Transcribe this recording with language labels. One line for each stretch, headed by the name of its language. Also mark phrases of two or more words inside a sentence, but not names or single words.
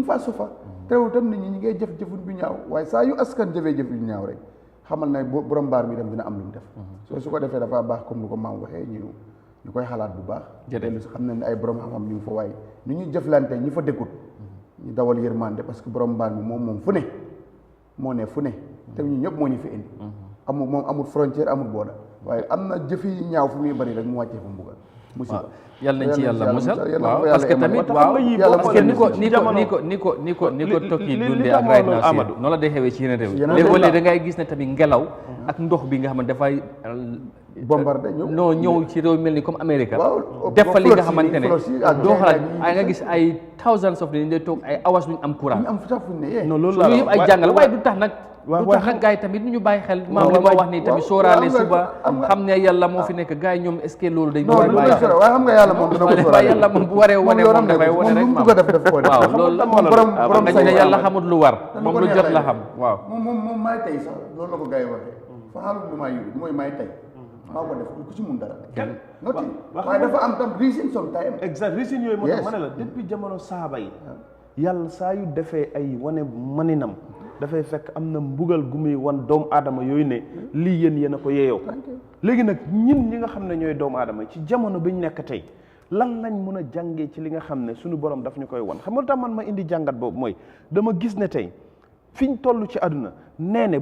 Wolof: faa sofa terewul tam nit ñi ñi ngay jëf-jëfun bu ñaaw waaye saa yu askan jëfee jëf yu ñaaw rek xamal na borom mbaar mi dem dina am lu mu def soo su ko defee dafa baax comme lu ko maam waxee ñu koy xalaat bu baax dellu si xam ne ay borom xam-xam ñu ngi fa waaye ni ñuy jëflante ñi fa dëkkut ñu dawal yërmande parce que borom mbaar mi moom fu ne moo ne fu ne te ñu ñëpp moo ñu fi indi moom amul frontière amul booda waaye am na jëfi ñaaw fu muy bëri rek mu wàccee fa mbugal musiba yàlla nañ ci yàlla musal waaw parce que tamit waaw parce que ni ko tokki dundee ak
English: right now
Wolof: si noonu la day xewee ci yeneen réew léeg-léeg da ngay gis ne tamit ngelaw ak ndox bi nga xam ne dafay bombardé ñëw ci réew mel ni comme Amérique def fa li nga xamante ne doo xalaat ay nga gis ay
English: thousands of
Wolof: dañ dee toog ay hours duñ am courant loolu yëpp ay jàngal waaye du tax nag gars yi tamit ñu bàyyi xel maam li ma wax nii tamit sóoraale suba xam ne yàlla moo fi nekk gars yi ñoom est-ce que loolu dañ koy bàyyi xel waaye xam nga yàlla moom dina ko sóoraale yàlla moom bu waree wane moom dafay wane rek maam waaw loolu la moom nga ne yàlla xamul lu war moom lu jot la xam waaw moom maay tey sax loolu la ko gars yi waxee fa xaalul lu maa yuri mooy maay tey maa ko def ku ci mun dara noti waaye dafa am tam
English: reason sometime exact reason
Wolof: yooyu moo tax ma ne la depuis jamono saaba yi yàlla saa yu defee ay wane maninam dafay fekk am na mbugal gu muy wan doomu aadama yooyu ne lii yéen a ko yeeyoo léegi nag ñun ñi nga xam ne ñooy doomu aadama ci jamono bi ñu nekk tey lan lañ mën a jàngee ci li nga xam ne suñu borom daf ñu koy won xam nga lu tax man ma indi jàngat boobu mooy dama gis ne tey fi ñu toll ci àdduna nee ne